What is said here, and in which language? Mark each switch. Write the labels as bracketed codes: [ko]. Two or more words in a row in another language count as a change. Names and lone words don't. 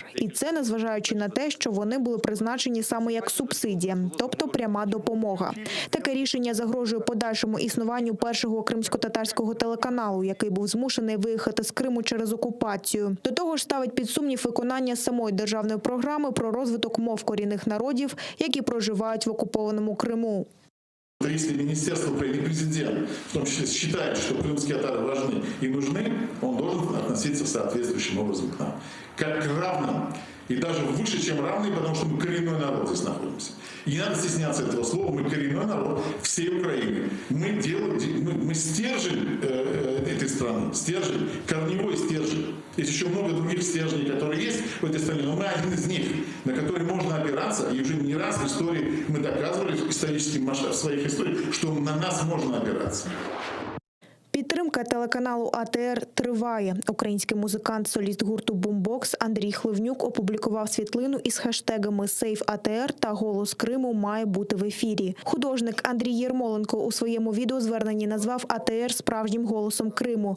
[uk] І це незважаючи на те, що вони були призначені саме як субсидія, тобто пряма допомога. Таке рішення загрожує подальшому існуванню першого кримсько-татарського телеканалу, який був змушений виїхати з Криму через окупацію. До того ж ставить під сумнів виконання самої державної програми про розвиток мов корінних народів, які проживають в окупованому Криму. [ru] Если министерство или президент, в том числе, считает, что крымские татары важны и нужны, он должен относиться соответствующим образом к нам. Как к равным. И даже выше, чем равные, потому что мы коренной народ здесь находимся. И не надо стесняться этого слова. Мы коренной народ всей Украины. Мы стержень этой страны. Стержень, корневой стержень. Есть еще много других стержней, которые есть в этой стране, но мы один из них, на который можно опираться. И уже не раз в истории мы доказывали в историческом масштабе своих историй, что на нас можно опираться. [uk] Підтримка телеканалу АТР триває. Український музикант-соліст гурту «Бумбокс» Андрій Хливнюк опублікував світлину із хештегами «Сейв АТР» та «Голос Криму має бути в ефірі». Художник Андрій Єрмоленко у своєму відеозверненні назвав АТР справжнім голосом Криму.